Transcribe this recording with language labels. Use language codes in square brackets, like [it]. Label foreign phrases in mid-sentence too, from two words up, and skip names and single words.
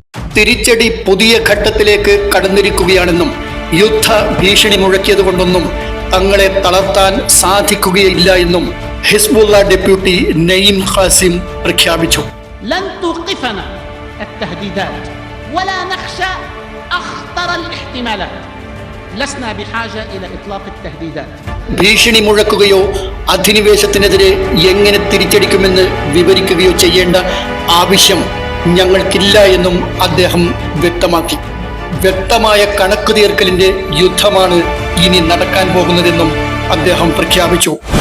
[ml] തിരിച്ചടി പുതിയ ഘട്ടത്തിലേക്ക് കടന്നിരിക്കുകയാണെന്നും യുദ്ധ ഭീഷണി മുഴക്കിയതുകൊണ്ടൊന്നും തങ്ങളെ തളർത്താൻ സാധിക്കുകയില്ല എന്നും ഹിസ്ബുള്ള ഡെപ്യൂട്ടി നഈം ഖാസിം പ്രഖ്യാപിച്ചു. [ar] لن توقفنا التهديدات ولا نخشى أخطر الاحتمالات. لسنا بحاجة إلى إطلاق التهديدات. [ml] ഭീഷണി മുഴക്കുകയോ അധിനിവേശത്തിനെതിരെ എങ്ങനെ തിരിച്ചടിക്കുമെന്ന് വിവരിക്കുകയോ ചെയ്യേണ്ട ആവശ്യം ഞങ്ങൾക്കില്ല എന്നും അദ്ദേഹം വ്യക്തമാക്കി. വ്യക്തമായ കണക്ക് തീർക്കലിന്റെ യുദ്ധമാണ് ഇനി നടക്കാൻ പോകുന്നതെന്നും അദ്ദേഹം പ്രഖ്യാപിച്ചു.